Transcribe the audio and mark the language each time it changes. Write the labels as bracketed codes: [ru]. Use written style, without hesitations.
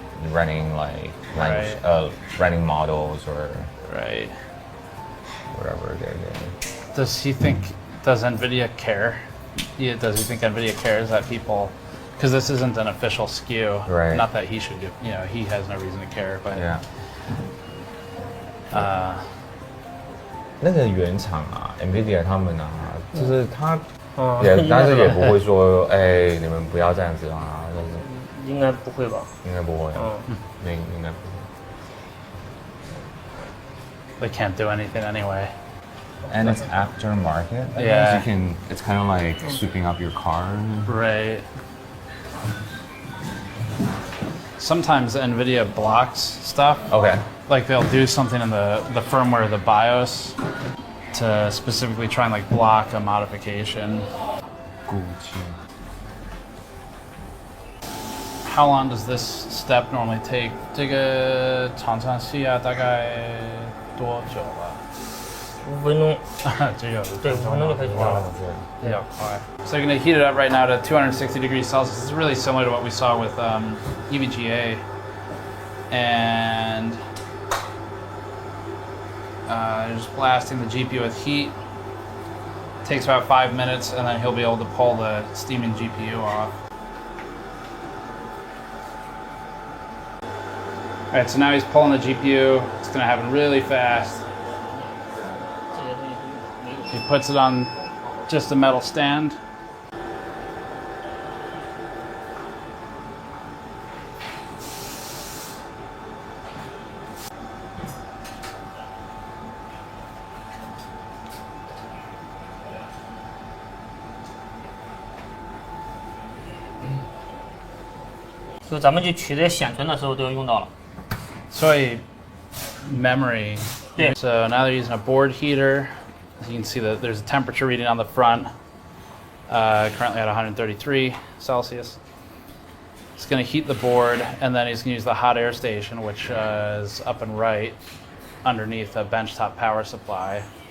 [en] Running like running models or whatever they're doing. Does NVIDIA care? Yeah, does he think NVIDIA cares that people, because this isn't an official SKU. Right. Not that he should do, he has no reason to care, but yeah. [zh] 那个原厂啊 ，NVIDIA 他们啊，就是他但是也不会说，哎，你们不要这样子啊。应该不会吧？应该不会，应该不会。 [en] They can't do anything anyway. And it's aftermarket. Yeah. It's kind of like sweeping up your car. Right. Sometimes NVIDIA blocks stuff. Okay. Like they'll do something in the firmware of the BIOS to specifically try and like block a modification. How long does this step normally take? [zh] 这个常常需要大概多久啊？5分钟。只有5分钟就可以了。比较快。 [en] So you're going to heat it up right now to 260 degrees Celsius. This is really similar to what we saw with EVGA. And just blasting the GPU with heat. Takes about 5 minutes, and then he'll be able to pull the steaming GPU off. Alright, so now he's pulling the GPU. It's going to happen really fast. He puts it on just a metal stand. [zh] So 咱们去取这些显存的时候都要用到了。 [en] So memory. So now they're using a board heater. As you can see that there's a temperature reading on the front. Currently at 133 Celsius. It's going to heat the board, and then he's going to use the hot air station, which is up and right underneath a benchtop power supply.